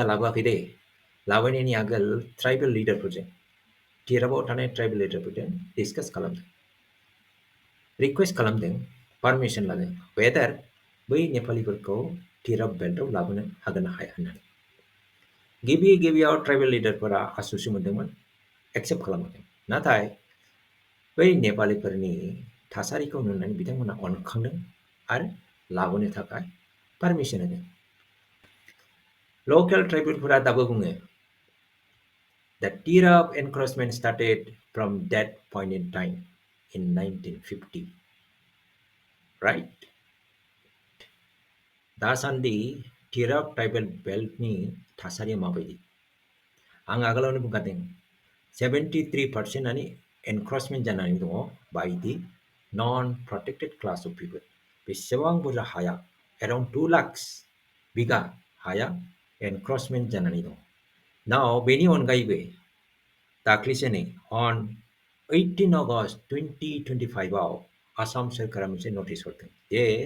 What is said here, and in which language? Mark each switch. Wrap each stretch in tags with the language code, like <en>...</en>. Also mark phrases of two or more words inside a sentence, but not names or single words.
<brx>लाबोआखै दे लाबोनायनि आगोल</brx> <en>tribal leaderforjong</en> <brx>टिरापआव थानाय</brx> <en>tribal leaderforjong</en> <brx>डिसकास खालामदों रिक्वेस्ट खालामदों पारमिसन लादों वेदार बै नेपालिफोरखौ टिराप बेल्टआव लाबोनो हागोन ना हाया होननानै गिबियाव</brx> <en>tribal leaderfora</en> <brx>आसुसु मोन्दोंमोन एक्सेप्ट खालामाखै नाथाय बै नेपालिफोरनि थासारिखौ नुनानै बिथांमोना अनखांदों आरो लाबोनो थाखाय पारमिसन होदों</brx> <en>local tribalfora</en> <brx>दाबो बुङो</brx> <en>The Tirap encroachment started from that point in time in 1950 right</en> <brx>दासान्दि टिराप ट्राइबल बेल्टनि थासारिया माबायदि आं आगोलावनो बुंखादों 73%आनो एनक्रचमेन्ट जानानै दङ बाय दि</brx> <en>non protected class of people</en> <brx>बेसेबां बुरजा हाया एराउन्ड 2 लाख बिगा हाया एनक्रचमेन्ट जानानै दङ नाव बेनि अनगायैबो दाख्लैसो नै</brx> <en>on 18 August</en> <brx>2025 आव आसाम सोरखारा मोनसे नटिस हरदों जे</brx>